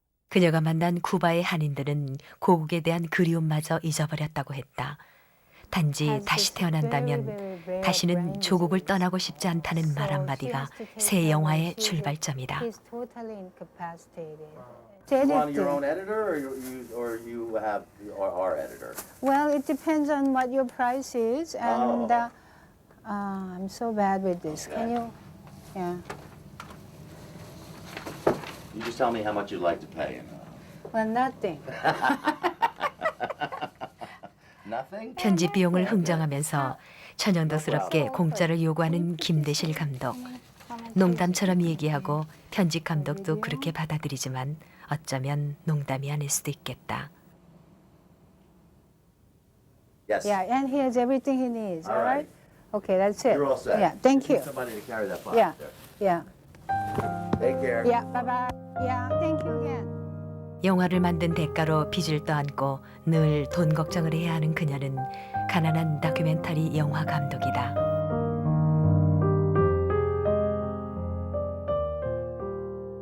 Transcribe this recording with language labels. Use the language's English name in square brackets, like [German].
[Korean] 그녀가 만난 쿠바의 한인들은 고국에 대한 그리움마저 잊어버렸다고 했다. 단지 다시 태어난다면 다시는 조국을 떠나고 싶지 않다는 말 한마디가 새 영화의 출발점이다. [English] On your own editor, or you have our editor? Well, it depends on what your price is, and I'm so bad with this. Okay. Can you? Yeah. You just tell me how much you'd like to pay. Well, nothing. Nothing? [Korean] 편집 비용을 흥정하면서 천연덕스럽게 공짜를 요구하는 김대실 감독. 농담처럼 얘기하고 편집 감독도 그렇게 받아들이지만 어쩌면 농담이 아닐 수도 있겠다. [English] Yes. Yeah, and he has everything he needs. All All right. Okay, that's it. You're all set. Yeah. Thank Just need you. somebody to carry that box Yeah. there. Yeah. Take care. Yeah. Bye bye. Yeah, thank you again. [Korean] 영화를 만든 대가로 빚을 떠안고 늘 돈 걱정을 해야 하는 그녀는 가난한 다큐멘터리 영화 감독이다.